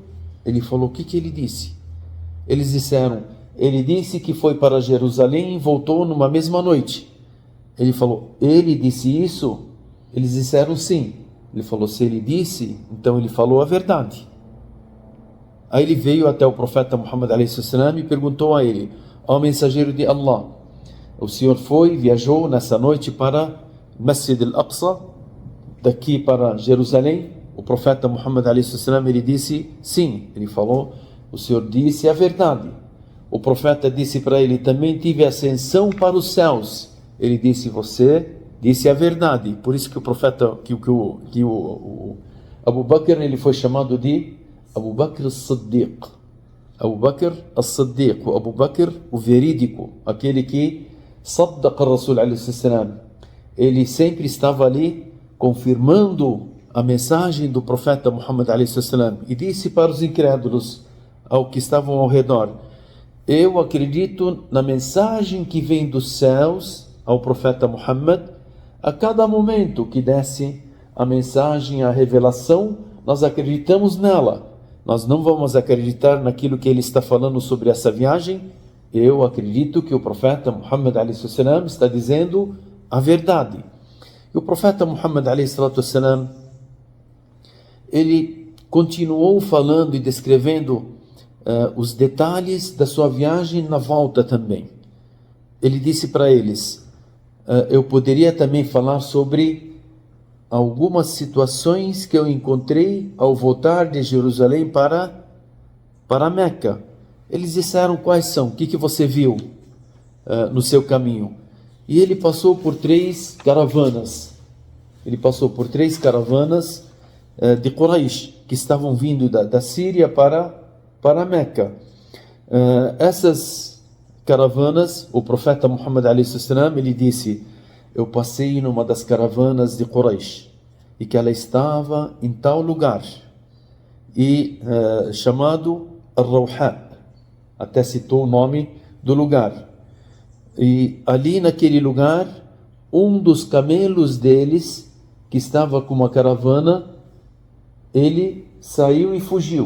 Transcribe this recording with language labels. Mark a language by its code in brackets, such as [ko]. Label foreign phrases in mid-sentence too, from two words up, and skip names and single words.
[pt] Ele falou, o que ele disse? Eles disseram, ele disse que foi para Jerusalém e voltou numa mesma noite. Ele falou, ele disse isso? Eles disseram sim. Ele falou, se ele disse, então ele falou a verdade. Aí ele veio até o profeta Muhammad [ar] عليه السلام [pt] e perguntou a ele, ó mensageiro de Allah, o senhor viajou nessa noite para Masjid Al-Aqsa, daqui para Jerusalém? O profeta Muhammad [ar] عليه السلام [pt] ele disse sim. Ele falou, o senhor disse a verdade. O profeta disse para ele, também tive ascensão para os céus. Ele disse, você disse a verdade. Por isso que o profeta, o Abu Bakr, ele foi chamado de Abu Bakr as-Siddiq. Abu Bakr as-Siddiq, o Abu Bakr, o verídico, aquele que [ar] صدق رسول عليه السلام. [pt] Ele sempre estava ali confirmando a mensagem do profeta Muhammad [ar] عليه السلام [pt] e disse para os incrédulos ao que estavam ao redor, eu acredito na mensagem que vem dos céus ao profeta Muhammad. A cada momento que desce a mensagem, a revelação, nós acreditamos nela. Nós não vamos acreditar naquilo que ele está falando sobre essa viagem. Eu acredito que o profeta Muhammad [ar] عليه السلام [pt] está dizendo a verdade. E o profeta Muhammad [ar] عليه السلام, [pt] ele continuou falando e descrevendo os detalhes da sua viagem na volta também. Ele disse para eles, eu poderia também falar sobre algumas situações que eu encontrei ao voltar de Jerusalém para Meca. Eles disseram, quais são? O que você viu no seu caminho? E ele passou por 3 caravanas. Ele passou por 3 caravanas de Quraysh, que estavam vindo da Síria para Meca. Essas caravanas, o profeta Muhammad [ar] عليه السلام, [pt] ele disse, eu passei numa das caravanas de Quraysh, e que ela estava em tal lugar, e chamado Ar-Rawha, até citou o nome do lugar. E ali naquele lugar, um dos camelos deles, que estava com uma caravana, ele saiu e fugiu.